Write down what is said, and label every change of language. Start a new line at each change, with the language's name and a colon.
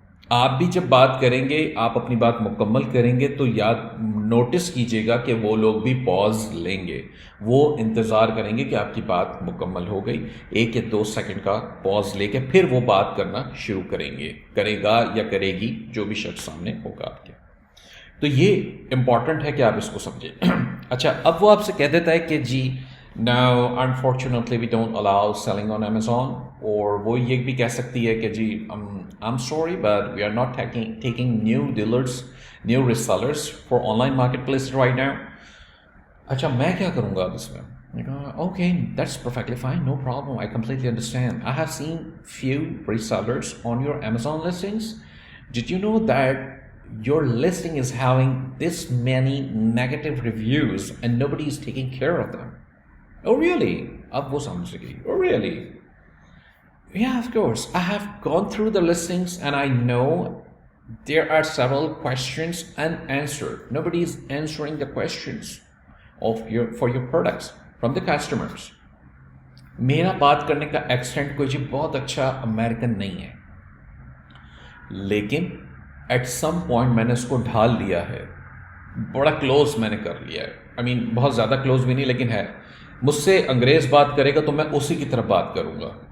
Urdu: آپ بھی جب بات کریں گے، آپ اپنی بات مکمل کریں گے تو نوٹس کیجئے گا کہ وہ لوگ بھی پاز لیں گے، وہ انتظار کریں گے کہ آپ کی بات مکمل ہو گئی. 1 یا 2 سیکنڈ کا پاز لے کے پھر وہ بات کرنا شروع کرے گا یا کرے گی جو بھی شخص سامنے ہوگا آپ کے. تو یہ امپورٹنٹ ہے کہ آپ اس کو سمجھیں. اچھا، اب وہ آپ سے کہہ دیتا ہے کہ جی
English: now unfortunately we don't allow selling on Amazon،
Urdu: اور وہ یہ بھی کہہ سکتی ہے کہ جی
English: I'm sorry but we are not taking new dealers, new resellers for online marketplace right now.
Urdu: اچھا میں کیا کروں گا اب اس میں؟
English: Okay, that's perfectly fine, no problem, I completely understand. I have seen few resellers on your Amazon listings. Did you know that your listing is having this many negative reviews and nobody is taking care of them? Oh really?
Urdu: اب وہ سمجھ گئی.
English: Oh really? Yeah, of course. I have gone through the listings and I know there are several questions unanswered. Nobody is answering the questions for your products from the customers.
Urdu: میرا بات کرنے کا accent کوئی جی بہت اچھا American نہیں ہے، لیکن
English: at some point
Urdu: میں نے اس کو ڈھال لیا ہے، بڑا کلوز میں نے کر لیا ہے. بہت زیادہ کلوز بھی نہیں لیکن ہے. مجھ سے انگریز بات کرے گا تو میں اسی کی طرف بات کروں گا.